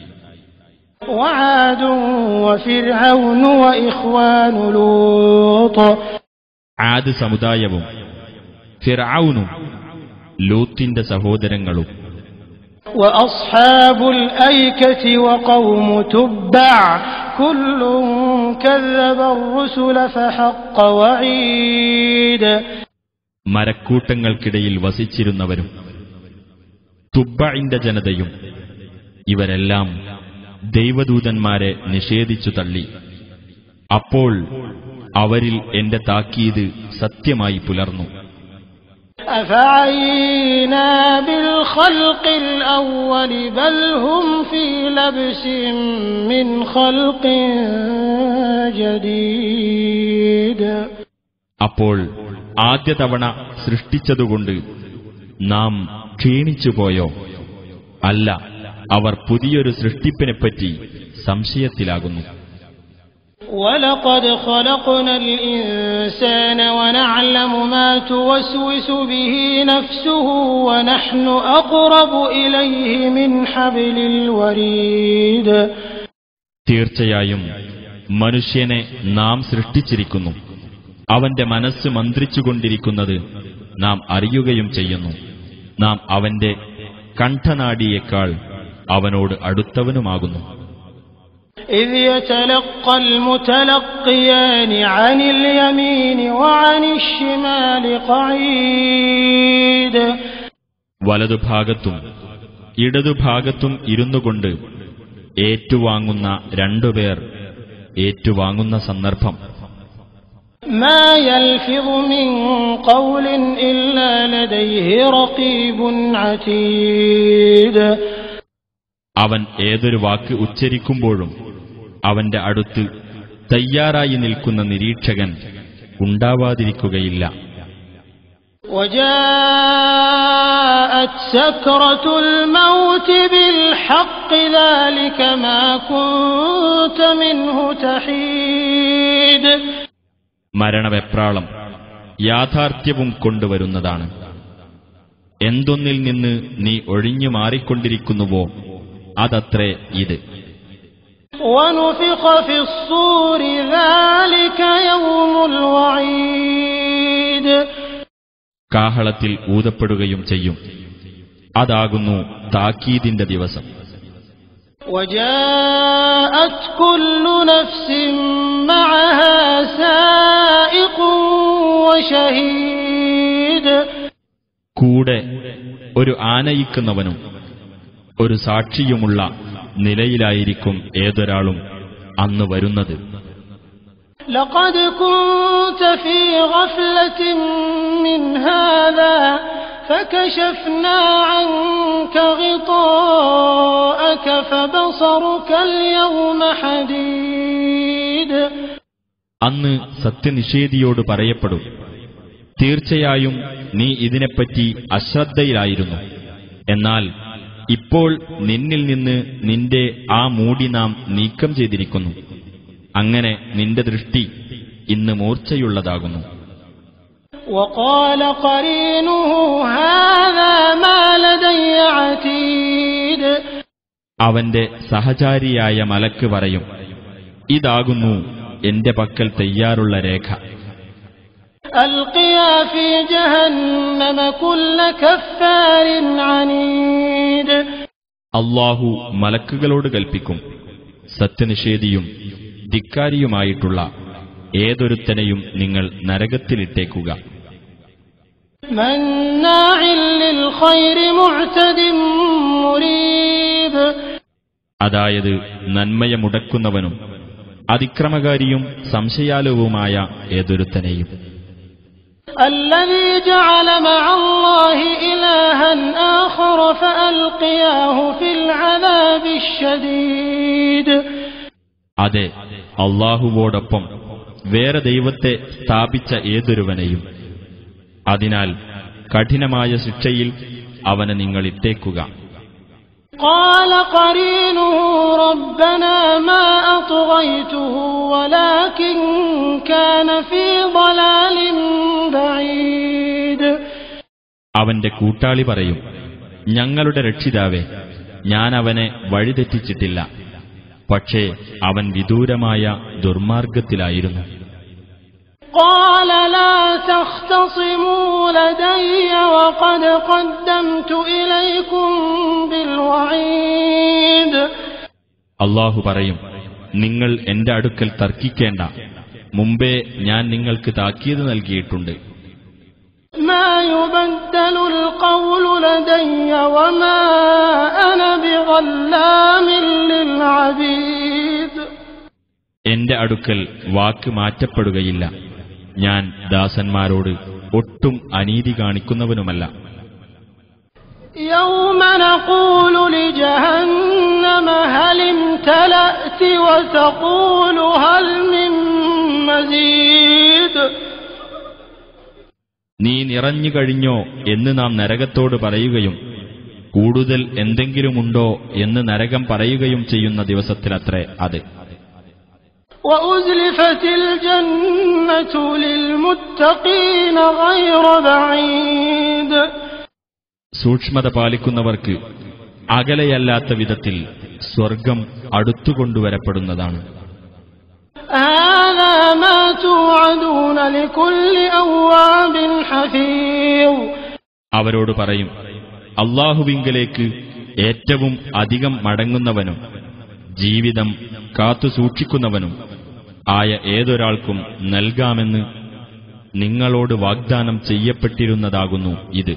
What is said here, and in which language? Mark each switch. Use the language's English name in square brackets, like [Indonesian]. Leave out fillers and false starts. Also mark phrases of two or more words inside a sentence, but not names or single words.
[Malayalam] ആദ് സമുദായവും ഫിർഔനും ലൂത്തിന്റെ സഹോദരങ്ങളും. [Arabic] وأصحاب الأيكة وقوم تبع كل كذب الرسل فحق وعيد. [Malayalam] മരക്കൂട്ടങ്ങൾക്കിടയിൽ വസിച്ചിരുന്നവരും തുബ്ബഇന്റെ ജനതയും ഇവരെല്ലാം ദൈവദൂതന്മാരെ നിഷേധിച്ചു തള്ളി. അപ്പോൾ അവരിൽ എന്റെ താക്കീത് സത്യമായി പുലർന്നു. [Arabic] أفعينا بالخلق الأول بل هم في لبس من خلق جديد. [Malayalam] അപ്പോൾ ആദ്യ തവണ സൃഷ്ടിച്ചതുകൊണ്ട് നാം ക്ഷീണിച്ചുപോയോ? അല്ല, അവർ പുതിയൊരു സൃഷ്ടിപ്പിനെപ്പറ്റി സംശയത്തിലാകുന്നു. [Arabic] وَلَقَدْ خَلَقْنَا الْإِنسَانَ وَنَعْلَمُ مَا تُوَسْوِسُ بِهِ نَفْسُهُ وَنَحْنُ أَقْرَبُ إِلَيْهِ مِنْ حَبْلِ الْوَرِيدِ. [Malayalam] തീർച്ചയായും മനുഷ്യനെ നാം സൃഷ്ടിച്ചിരിക്കുന്നു. അവന്റെ മനസ്സ് മന്ത്രിച്ചുകൊണ്ടിരിക്കുന്നത് നാം അറിയുകയും ചെയ്യുന്നു. നാം അവന്റെ കണ്ഠനാഡിയേക്കാൾ അവനോട് അടുത്തവനുമാകുന്നു. [Arabic] إذ يتلقى المتلقيان عن اليمين وعن الشمال قعيد. [Malayalam] വലതുഭാഗത്തും ഇടതുഭാഗത്തും ഇരുന്നുകൊണ്ട് ഏറ്റുവാങ്ങുന്ന രണ്ടുപേർ ഏറ്റുവാങ്ങുന്ന സന്ദർഭം. [Arabic] ما يلفظ من قول إلا لديه رقيب عتيد. [Malayalam] അവൻ ഏതൊരു വാക്ക് ഉച്ചരിക്കുമ്പോഴും അവന്റെ അടുത്ത് തയ്യാറായി നിൽക്കുന്ന നിരീക്ഷകൻ ഉണ്ടാവാതിരിക്കുകയില്ല. [Arabic] وجاءت سكرة الموت بالحق ذلك ما كنت منه تحيد. [Malayalam] മരണവെപ്രാളം യാഥാർത്ഥ്യവും കൊണ്ടുവരുന്നതാണ്. എന്തൊന്നിൽ നിന്ന് നീ ഒഴിഞ്ഞു മാറിക്കൊണ്ടിരിക്കുന്നുവോ അതത്രേ ഇത്. [Arabic] ونفخ في الصور ذلك يوم الوعيد. [Malayalam] കാഹളത്തിൽ ഊതപ്പെടുകയും ചെയ്യും. അതാകുന്നു താക്കീതിന്റെ ദിവസം. [Arabic] وجاءت كل نفس معها سائق وشهيد. [Malayalam] കൂടെ ഒരു ആനയിക്കുന്നവനും ഒരു സാക്ഷിയുമുള്ള നിലയിലായിരിക്കും ഏതൊരാളും അന്ന് വരുന്നത്. [Arabic] لقد كنت في غفلة من هذا فكشفنا عنك غطاءك فبصرك اليوم حديد. [Malayalam] അന്ന് സത്യനിഷേധിയോട് പറയപ്പെടും, തീർച്ചയായും നീ ഇതിനെപ്പറ്റി അശ്രദ്ധയിലായിരുന്നു. എന്നാൽ ഇപ്പോൾ നിന്നിൽ നിന്ന് നിന്റെ ആ മൂടി നാം നീക്കം ചെയ്തിരിക്കുന്നു. അങ്ങനെ നിന്റെ ദൃഷ്ടി ഇന്ന് മൂർച്ചയുള്ളതാകുന്നു. [Arabic] وقال قرينه هذا ما لدي عتيد. [Malayalam] അവന്റെ സഹചാരിയായ മലക്ക് പറയും, ഇതാകുന്നു എന്റെ പക്കൽ തയ്യാറുള്ള രേഖ. [Arabic] ألقيا في جهنم كل كفار عنيد. [Malayalam] അല്ലാഹു മലക്കുകളോട് കൽപ്പിക്കും, സത്യനിഷേധിയും ധിക്കാരിയുമായിട്ടുള്ള ഏതൊരുത്തനെയും നിങ്ങൾ നരകത്തിലിട്ടേക്കുക. [Arabic] مناع للخير معتد مريب. [Malayalam] അതായത് നന്മയെ മുടക്കുന്നവനും അതിക്രമകാരിയും സംശയാലുവുമായ ഏതൊരുത്തനെയും. [Arabic] الذي جعل مع الله إلها آخر فألقياه في العذاب الشديد. [Malayalam] അതെ, അല്ലാഹുവോടൊപ്പം വേറെ ദൈവത്തെ സ്ഥാപിച്ച ഏതൊരുവനെയും. അതിനാൽ കഠിനമായ ശിക്ഷയിൽ അവനെ നിങ്ങൾ ഇട്ടേക്കുക. [Arabic] قال قرينه ربنا ما أطغيته ولكن كان في ضلال بعيد. [Malayalam] അവന്റെ കൂട്ടാളി പറയും, ഞങ്ങളുടെ രക്ഷിതാവേ, ഞാൻ അവനെ വഴിതെറ്റിച്ചിട്ടില്ല, പക്ഷേ അവൻ വിദൂരമായ ദുർമാർഗത്തിലായിരുന്നു. [Arabic] قال لا تختصموا لدي وقد قدمت إليكم بالوعيد. [Malayalam] അല്ലാഹു പറയും, നിങ്ങൾ എന്റെ അടുക്കൽ തർക്കിക്കേണ്ട, മുമ്പേ ഞാൻ നിങ്ങൾക്ക് താക്കീത് നൽകിയിട്ടുണ്ട്. [Arabic] ما يبدل القول لدي وما أنا بظلام للعبيد. [Malayalam] എന്റെ അടുക്കൽ വാക്ക് മാറ്റപ്പെടുകയില്ല. ഞാൻ ദാസന്മാരോട് ഒട്ടും അനീതി കാണിക്കുന്നവനുമല്ല. [Arabic] يوم نقول لجهنم هل امتلأت وتقول هل من مزيد. [Malayalam] നീ നിറഞ്ഞു കഴിഞ്ഞോ എന്ന് നാം നരകത്തോട് പറയുകയും കൂടുതൽ എന്തെങ്കിലുമുണ്ടോ എന്ന് നരകം പറയുകയും ചെയ്യുന്ന ദിവസത്തിലത്രേ അത്. [Arabic] وأزلفت الجنة للمتقين غير بعيد. [Malayalam] സൂക്ഷ്മത പാലിക്കുന്നവർക്ക് അകലെയല്ലാത്ത വിധത്തിൽ സ്വർഗം അടുത്തുകൊണ്ടുവരപ്പെടുന്നതാണ്. [Arabic] هذا ما توعدون لكل أواب حفيظ. [Malayalam] അവരോട് പറയും, അല്ലാഹുവിങ്കലേക്ക് ഏറ്റവും അധികം മടങ്ങുന്നവനും ജീവിതം കാത്തുസൂക്ഷിക്കുന്നവനും ആയ ഏതൊരാൾക്കും നൽകാമെന്ന് നിങ്ങളോട് വാഗ്ദാനം ചെയ്യപ്പെട്ടിരുന്നതാകുന്നു ഇത്.